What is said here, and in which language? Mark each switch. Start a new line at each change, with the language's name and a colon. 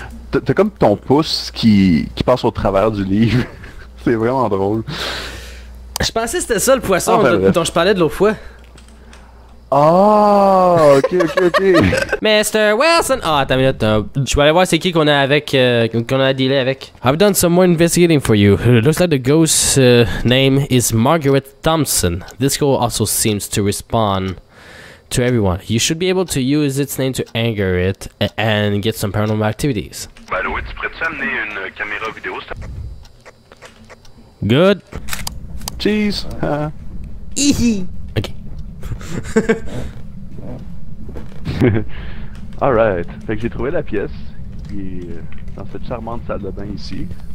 French: T'as comme ton pouce qui passe au travers du livre. C'est vraiment drôle. Je pensais que c'était ça le poisson Enfin, bref. dont je parlais de l'autre fois. Ah, ok. Mr. Wilson! Ah, attends une minute. Je vais aller voir c'est qui qu'on a avec, qu'on a à dealer avec.
English: I've done some more investigating for you. It looks like the ghost's name is Margaret Thompson. This girl also seems to respond to everyone. You should be able to use its name to anger it and get some paranormal activities.
French: Ben oui, tu pourrais-tu amener une caméra vidéo?
English: Good. Cheese! Ok. Alright.
French: Fait que j'ai trouvé la pièce qui est dans cette charmante salle de bain ici.